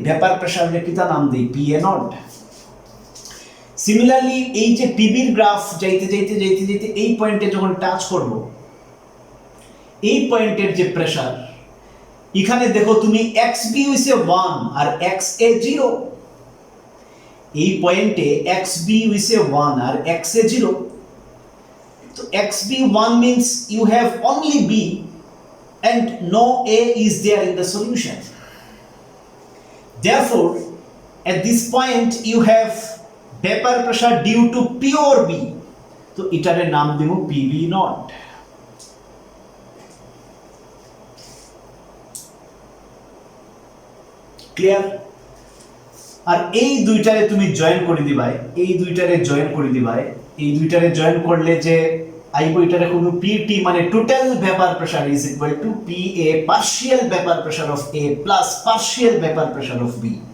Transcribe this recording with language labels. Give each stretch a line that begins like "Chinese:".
Bangla: Vapour প্রেসারে কিতা নাম দেই? PA0। সিমিলারলি এই যে পিবির গ্রাফ যাইতে যাইতে যাইতে যাইতে এই পয়েন্টে যখন টাচ করব, এই পয়েন্টের যে প্রেসার, এখানে দেখো তুমি xb হইছে 1 আর xa 0। এই পয়েন্টে xb হইছে 1 আর xa 0।
English: তো xb 1 means you have only b and no a is there in the solution. Therefore, at this point you have vapor pressure due to pure b.
Bangla: তো এটারে নাম দেব PV0। ক্লিয়ার? আর এই দুইটারে তুমি join করে দিবাই, এই দুইটারে জয়েন করে দিবাই, এই দুইটারে জয়েন করলে যে আইবো, এটারে কোন PT মানে
English: Total vapour pressure is equal to PA partial vapour pressure of A plus partial vapour pressure of B।